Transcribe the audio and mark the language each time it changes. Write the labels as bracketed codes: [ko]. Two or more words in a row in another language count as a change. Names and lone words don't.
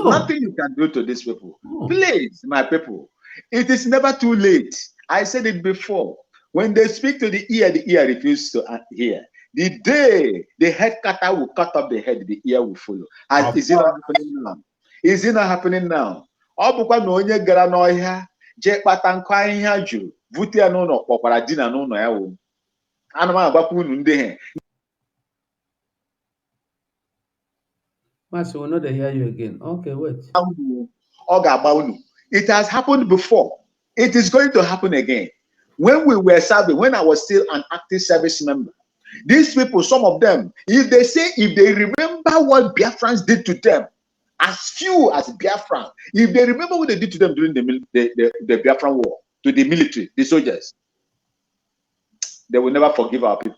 [en] Nothing you can do to these people. no. Please, my people, it is never too late. I said it before. When they speak to the ear refuses to hear. The day the head cutter will cut off the head, the ear will follow. Of Is it not course. happening now? Is it not happening now? [ig] Ọ bụkwa na onye gara n'ọhịa jee kpata nkụ ahịhịa juru vute ya n'ụlọ kpọkwara dina n'ụlọ ya wụ. Ana m agwakwa unu ndị he. [en] Master, will not hear you again. Okay, wait. [ig] Ọ ga-agba unu. [en] It has happened before. It is going to happen again. When we were serving, when I was still an active service member, these people, some of them, if they remember what Biafrans did to them, as few as Biafran, if they remember what they did to them during the Biafran war, to the military, the soldiers, they will never forgive our people.